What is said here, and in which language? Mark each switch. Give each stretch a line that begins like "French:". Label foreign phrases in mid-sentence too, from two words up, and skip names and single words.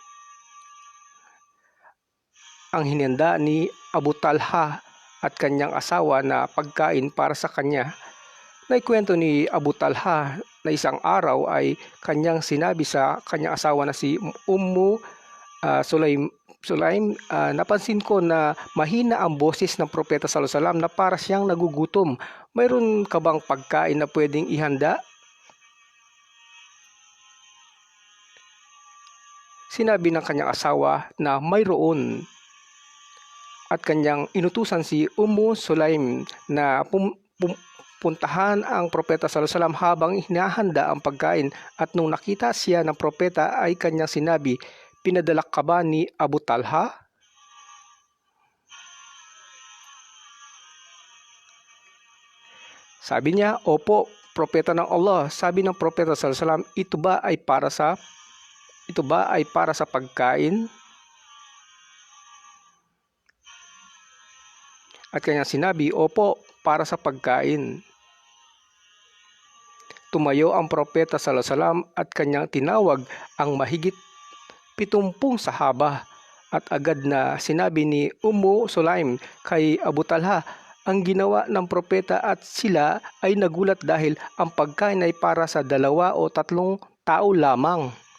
Filipino: Ang hinanda ni Abu Talha at kanyang asawa na pagkain para sa kanya. Naikwento ni Abu Talha na isang araw ay kanyang sinabi sa kanyang asawa na si Sulaim, napansin ko na mahina ang boses ng propeta
Arabic: صلى الله عليه وسلم
Filipino: na para siyang nagugutom. Mayroon ka bang pagkain na pwedeng ihanda? Sinabi ng kanyang asawa na mayroon at kanyang inutusan si Sulaim na puntahan ang propeta
Arabic: صلى الله عليه وسلم
Filipino: habang hinahanda ang pagkain at nung nakita siya ng propeta ay kanyang sinabi, "Pinadala ka ba ni Abu Talha?" Sabi niya, "Opo, propeta ng Allah." Sabi ng propeta
Arabic: صلى الله عليه وسلم,
Filipino: ito ba ay para sa pagkain?" At kanyang sinabi, "Opo, para sa pagkain." Tumayo ang propeta
Arabic: صلى الله عليه وسلم
Filipino: at kanyang tinawag ang mahigit 70 sahaba at agad na sinabi ni Sulaim kay Abu Talha ang ginawa ng propeta at sila ay nagulat dahil ang pagkain ay para sa 2 o 3 tao lamang.